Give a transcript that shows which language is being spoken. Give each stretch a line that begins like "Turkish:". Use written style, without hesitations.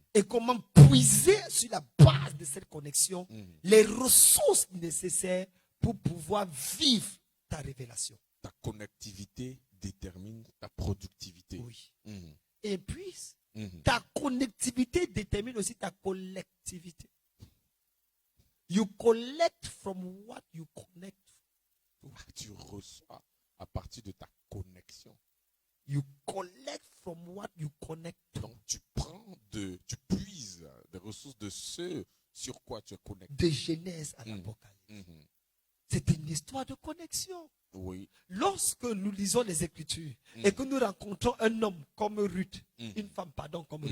French: et comment puiser sur la base de cette connexion Mhm. les ressources nécessaires pour pouvoir vivre ta révélation. Ta connectivité détermine ta productivité. Oui. Mhm. Et puis, Mhm. ta connectivité détermine aussi ta collectivité.
English: You collect from what you connect.
French: Tu reçois à partir de ta connexion.
English: You collect from what you connect.
French: Donc tu puises des ressources de ce sur quoi tu es connecté. De Genèse à l'Apocalypse. Mhm. C'est une histoire de connexion. Oui. Lorsque nous lisons les Écritures et que nous rencontrons un homme comme Ruth, Mhm. une femme, pardon, comme